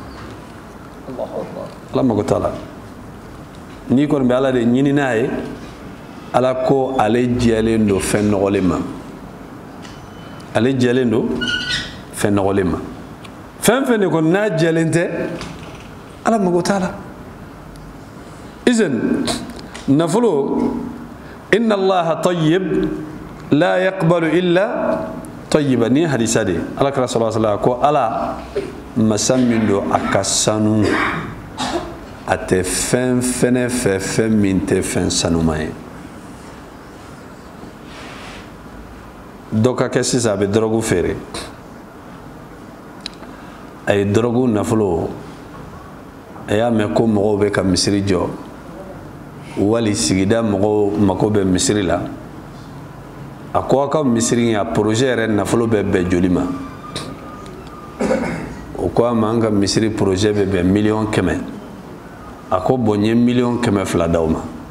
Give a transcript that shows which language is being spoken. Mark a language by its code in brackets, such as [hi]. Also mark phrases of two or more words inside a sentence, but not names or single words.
[bm] ala mago t'a la n'i kɔni bɛ ala de ɲini n'a ye ala ko ale jɛlen don fɛn nɔgɔlen ma ale jɛlen don fɛn nɔgɔlen ma fɛn fɛn de kɔni n'a jɛlen tɛ ala mago t'a la izen nafolo [ar] إن الله طيب لا يقبل إلا طيبا [bm] ni hadisa de ala kira [ar] صلى الله عليه وسلم [bm] ko ala masa min do a ka sanu a tɛ fɛn fɛnɛ fɛ fɛn min tɛ fɛn sanuma ye dɔ ka kɛ sisan a bɛ dɔrɔgu feere a ye dɔrɔgu nafolo a y'a mɛn ko mɔgɔw bɛ ka misiri jɔ wali sigida mɔgɔw mako bɛ misiri la a ko aw ka misiri a projet yɛrɛ nafolo bɛ bɛn joli ma o ko a ma an ka misiri projet bɛ bɛn $1,000,000 a ko bon n ye $1,200,000 d'aw ma